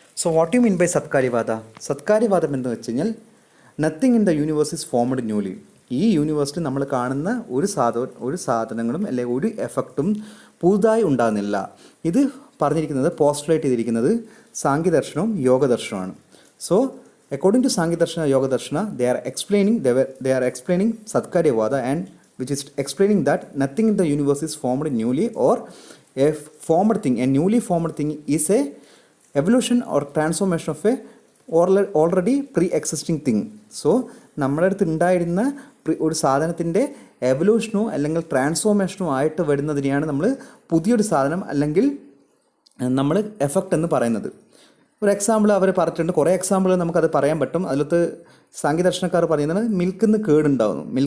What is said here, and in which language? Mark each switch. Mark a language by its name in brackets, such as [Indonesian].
[English] What you mean by സത്കാര്യവാദ? [Malayalam] സത്കാര്യവാദം എന്ന് വെച്ച് കഴിഞ്ഞാൽ [English] Nothing in the universe is formed newly. [Malayalam] ഈ യൂണിവേഴ്സിൽ നമ്മൾ കാണുന്ന ഒരു സാധനങ്ങളും അല്ലെങ്കിൽ ഒരു എഫക്റ്റും പുതുതായി ഉണ്ടാകുന്നില്ല. ഇത് പറഞ്ഞിരിക്കുന്നത് പോസ്റ്റുലേറ്റ് ചെയ്തിരിക്കുന്നത് സാംഖ്യദർശനവും യോഗദർശനവുമാണ്. [English] According to Sankhya Darshana, Yoga Darshana, they are explaining Satkaryavada, and which is explaining that nothing in the universe is formed newly, or a formed thing, a newly formed thing is a evolution or transformation of a already pre-existing thing. [Malayalam] നമ്മുടെ അടുത്ത് ഉണ്ടായിരുന്ന ഒരു സാധനത്തിൻ്റെ എവല്യൂഷനോ അല്ലെങ്കിൽ ട്രാൻസ്ഫോർമേഷനോ ആയിട്ട് വരുന്നതിനെയാണ് നമ്മൾ പുതിയൊരു സാധനം അല്ലെങ്കിൽ നമ്മൾ എഫക്റ്റ് എന്ന് പറയുന്നത്. ഒരു എക്സാമ്പിൾ അവർ പറഞ്ഞിട്ടുണ്ട്, കുറേ എക്സാമ്പിൾ നമുക്കത് പറയാൻ പറ്റും. അതിലത്ത് സാംഖ്യദർശനക്കാർ പറയുന്നത് മിൽക്കിൽ നിന്ന് കേടുണ്ടാവുന്നു.